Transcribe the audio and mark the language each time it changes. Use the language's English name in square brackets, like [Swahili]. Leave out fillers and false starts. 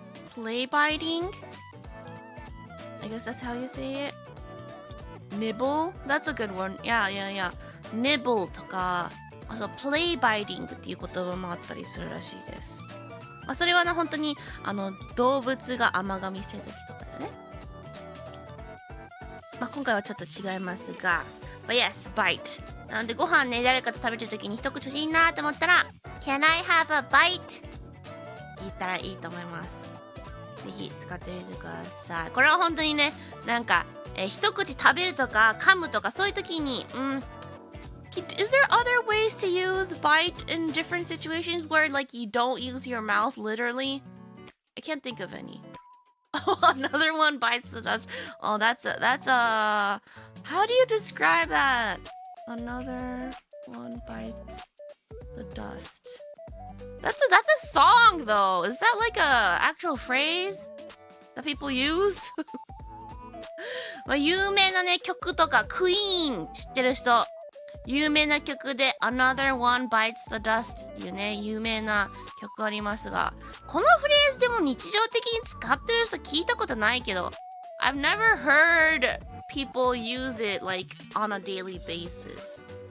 [English] Play biting? I guess that's how you say it. Nibble? That's a good one. Yeah. Nibble とか [Japanese] あ、そう、プレイバイティングっていう言葉もあったりするらしいです。まあ、それは本当に動物が甘噛みしてる時とかだね。まあ、今回はちょっと違いますが、 [English] But yes, bite. [Japanese] なのでご飯ね、誰かと食べてる時に一口欲しいなと思ったら [English] Can I have a bite? [Japanese] って言ったらいいと思います。ぜひ使ってみてください。これは本当にね、なんか、一口食べるとか噛むとかそういう時に、 [English] Is there other ways to use bite in different situations where like you don't use your mouth literally? I can't think of any. Oh, another one bites the dust. Oh, that's a how do you describe that? Another one bites the dust. That's a song though. Is that like a actual phrase that people use? [Japanese] まあ有名なね曲とかクイーン知ってる人、有名な曲で Another One Bites the Dust っていうね有名な曲ありますが、このフレーズでも日常的に使ってる人聞いたことないけど [English] I've never heard people use it like on a daily basis.